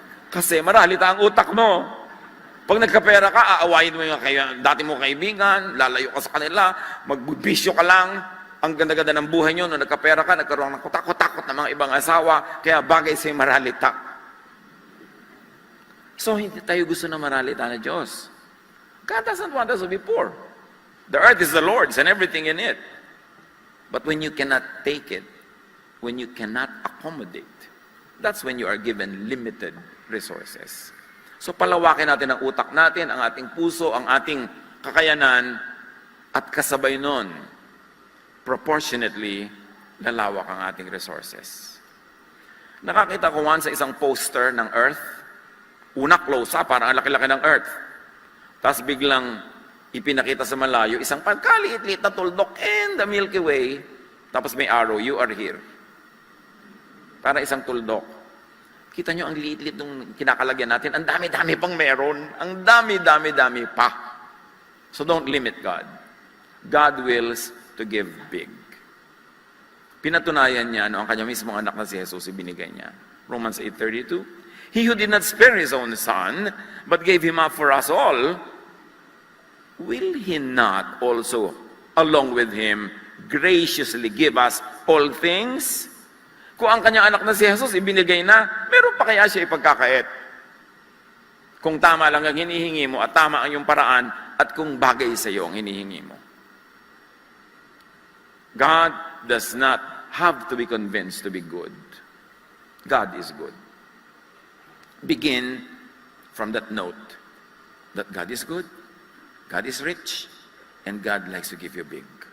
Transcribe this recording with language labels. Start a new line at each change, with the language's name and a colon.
Filipino: Kasi maralita ang utak mo. Pag nagkapera ka, aawayin mo yung dati mo kaibigan, lalayo ka sa kanila, magbubisyo ka lang. Ang ganda-ganda ng buhay nyo, nung nagkapera ka, nagkaroon ng takot-takot ng mga ibang asawa, kaya bagay sa iyong maralita. So, hindi tayo gusto na maralita na Diyos.
English: God doesn't want us to be poor. The earth is the Lord's and everything in it. But when you cannot take it, when you cannot accommodate, that's when you are given limited resources.
Filipino: So palawakin natin ang utak natin, ang ating puso, ang ating kakayanan, at kasabay nun, proportionately, lalawak ang ating resources. Nakakita ko once sa isang poster ng Earth, una close up, parang ang laki-laki ng Earth. Tapos biglang ipinakita sa malayo, isang pagkaliit-liit na tuldok
English: in the Milky Way,
Filipino: tapos may arrow,
English: you are here.
Filipino: Para isang tuldok. Kita nyo ang liit-liit nung kinakalagyan natin. Ang dami-dami pang meron. Ang dami-dami-dami pa.
English: So don't limit God. God wills to give big.
Filipino: Pinatunayan niya, ang kanya mismong anak na si Jesus, ibinigay niya.
English: Romans 8:32. He who did not spare His own Son, but gave Him up for us all, will He not also, along with Him, graciously give us all things?
Filipino: Kung ang kanyang anak na si Jesus ibinigay na, meron pa kaya siya ipagkakait? Kung tama lang ang hinihingi mo at tama ang iyong paraan at kung bagay sa iyo ang hinihingi mo.
English: God does not have to be convinced to be good. God is good. Begin from that note that God is good, God is rich, and God likes to give you big.